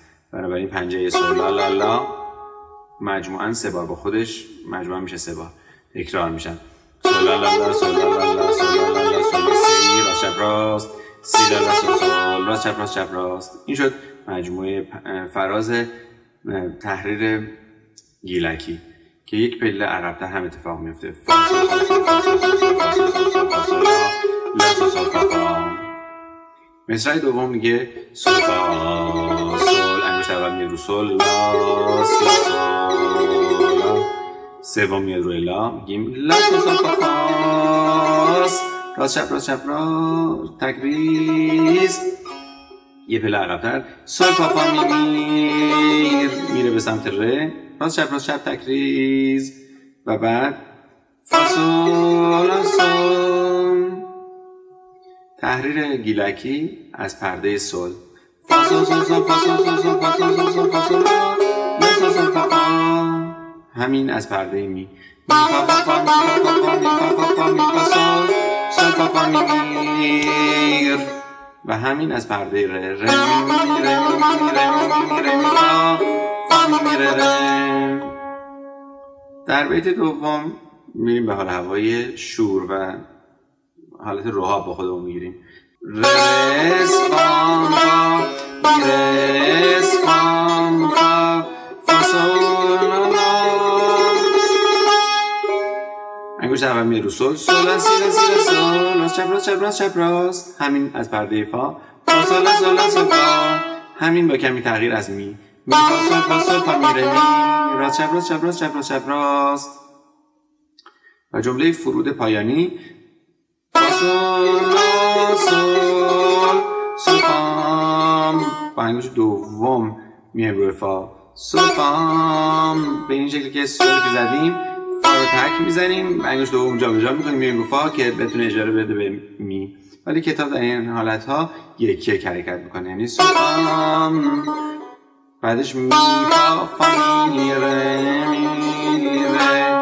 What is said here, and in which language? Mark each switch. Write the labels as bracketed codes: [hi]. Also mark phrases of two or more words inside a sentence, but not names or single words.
[fa] بنابراین پنجه سولا لا لا مجموعاً 3 بار با خودش مجموعاً میشه 3 بار تکرار میشن. سولا لا لا سولا لا لا سولا لا لا سولا سی راست چپ راست سی لا لا سول سول راست چپ راست چپ راست. این شد مجموعه فراز تحریر گیلکی که یک پله عقب‌تر هم اتفاق میفته. فا سول سول سول فا سول سول سول فا سول سول سول فا سول لا سول سول فا فا. مصرع دوم میگه سول فا سول، انگشت اول میاد رو سول لا سی سول لا، سوم میاد روی لا میگیم لا سول سول فا فاس راست چپ راست چپ راست تکریز. یه پله عقب‌تر سول فا فا میره به سمت ره راست چپ راست چپ تکریز و بعد فا سول سول. تحریر گیلکی از پرده سول. فا سول سول سول فا سول سول سول فا سول سول سول فا سول لا سول سول فا فا. همین از پرده می. می فا فا فا می فا فا فا می فا فا فا می فا سول سول فا فا می میر. و همین از پرده ره. ره می می می ره می می می ره می می می ره می فا فا می می ره ره. در بیت دوم میریم به حال هوای شور و حالت رهاب با خودمون میگیریم. رس فام فا می رس فام فا فا سول لا. انگشت اول میاد رو سول سول لا سی لا سی لا سول راست چپ راست چپ راست چپ راست. همین از پرده فا فا سول لا سول لا سول فا. همین با کمی تغییر از می. می فا سول فا می ره می راست چپ راست چپ راست چپ راست چپ راست. و جمله فرود پایانی فا سول لا سول سول فام. با انگشت دوم میایم روی فا سول فام به این شکلی که سول که زدیم فا رو تک میزنیم، انگشت دوم جابجا میکنیم میایم رو فا که بتونه اجاره بده به می. ولی کتاب در این حالت ها یک یک حرکت میکنه، یعنی سول فام بعدش می فا فا می ره می ره.